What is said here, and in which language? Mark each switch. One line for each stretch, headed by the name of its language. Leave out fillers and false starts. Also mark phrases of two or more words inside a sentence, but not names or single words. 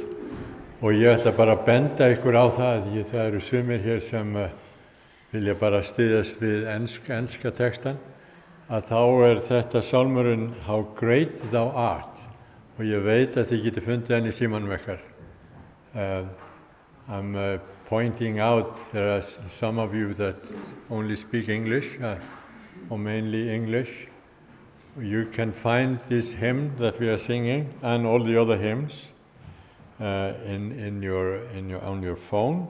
Icelandic: Og ég ætla bara að benda ykkur á það, því það eru sumir hér sem vilja bara styðjast við enska textan. Að þá þetta sálmurinn How Great Thou Art, og ég veit að þið getið fundið hann í símanum ykkar.
English: I'm pointing out there are some of you that only speak English, or mainly English. You can find this hymn that we are singing and all the other hymns on your phone.